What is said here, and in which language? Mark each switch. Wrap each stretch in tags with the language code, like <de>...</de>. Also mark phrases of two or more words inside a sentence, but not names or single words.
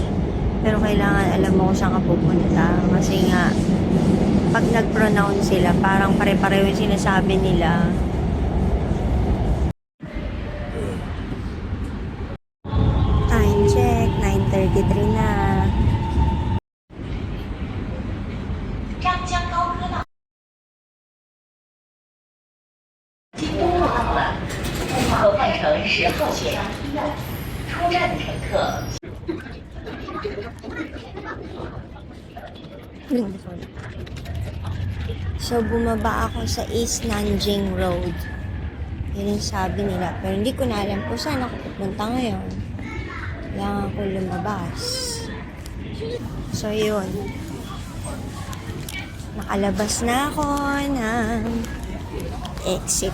<tl>Pero kailangan alam mo kung saan ka pupunta. Kasi nga, pag nag-pronounce sila, parang pare-pareho yung sinasabi nila.</tl> <en>Time check, 9:33 na.</en> <zh>张江高科大。京东路到了，可换乘10号线。出站的乘客。</zh> <tl>So, bumaba ako sa East Nanjing Road. Yun yung sabi nila. Pero hindi ko na alam kung saan ako pupunta ngayon. Kailangan ako lumabas. So, yun. Nakalabas na ako ng exit.</tl>